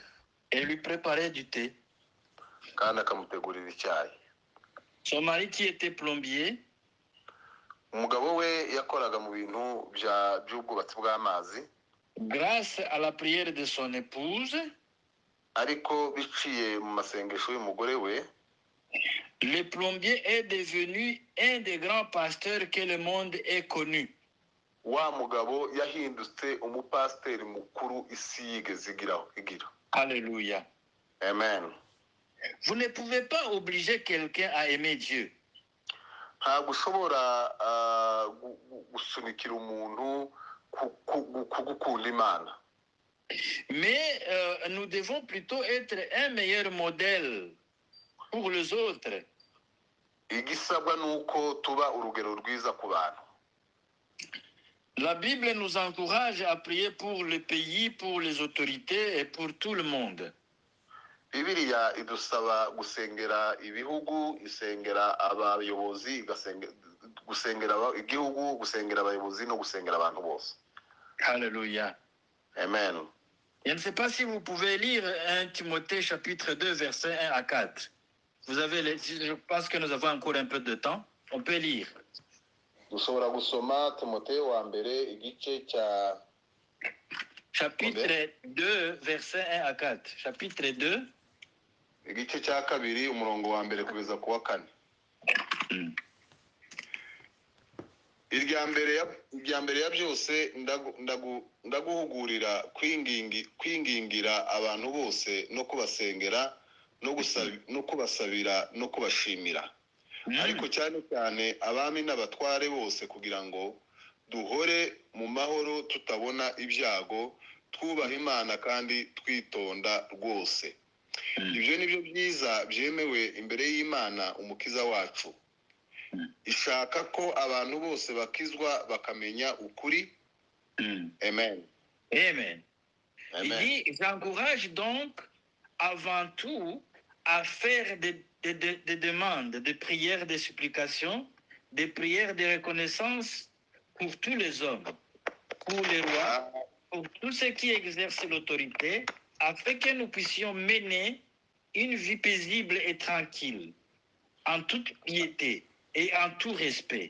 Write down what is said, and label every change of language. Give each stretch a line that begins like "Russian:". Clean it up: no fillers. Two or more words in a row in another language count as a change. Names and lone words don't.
French: Et lui préparait du thé.
Kinyarwanda: Kandi akamutegurira icyayi.
French: Son mari qui était plombier,
Kinyarwanda: umugabo we yakoraga mu bintu by'ubwubatsi bw'amazi.
French: Grâce à la prière de son épouse,
Kinyarwanda: ariko biciye mu masengesho y'umugore we,
French: le plombier est devenu un des grands pasteurs que le monde ait connu.
Kinyarwanda: Wa mugabo yahindutse umupasiteri mukuru isi yigeze igira.
French: Alléluia.
Kinyarwanda: Amen.
French: Vous ne pouvez pas obliger quelqu'un à aimer Dieu.
Kinyarwanda: Ntabwo ushobora gusunikira umuntu kugukunda Imana.
French: Mais nous devons plutôt être un meilleur modèle pour les autres.
Kinyarwanda: Igisabwa nuko tuba urugero rwiza ku bantu.
French: La Bible nous encourage à prier pour le pays, pour les autorités et pour tout le monde.
Kinyarwanda: Bibiliya idusaba gusengera ibihugu, isengera abayobozi, gusengera igihugu, gusengera abayobozi no gusengera abantu bose.
French: Alléluia.
Kinyarwanda: Amen.
French: Je ne sais pas si vous pouvez lire 1 Timothée chapitre 2 versets 1 à 4. Je pense que nous avons encore un peu de temps. On peut lire.
Kinyarwanda: dushobora gusoma Timoteyo wa mbere igice cya
French: chapitre 2, versets 1 à 4. Chapitre 2.
Kinyarwanda: igice cya kabiri umurongo wa mbere kugeza ku wa 4. irya mbere ya byose ndaguhugurira kwingingira abantu bose no kubasengera no kubasabira no kubashimira, ariko cyane cyane abami n'abatware bose, kugira ngo duhore mu mahoro tutabona ibyago, twubaha Imana kandi twitonda rwose. Ibyo ni byo byiza byemewe imbere y'Imana umukiza wacu. Ishaka ko abantu bose bakizwa bakamenya ukuri. Amen. Amen.
French: Il dit, j'encourage donc avant tout à faire des demandes, des prières, des supplications, des prières de reconnaissance pour tous les hommes, pour les rois, pour tous ceux qui exercent l'autorité, afin que nous puissions mener une vie paisible et tranquille, en toute piété et en tout respect.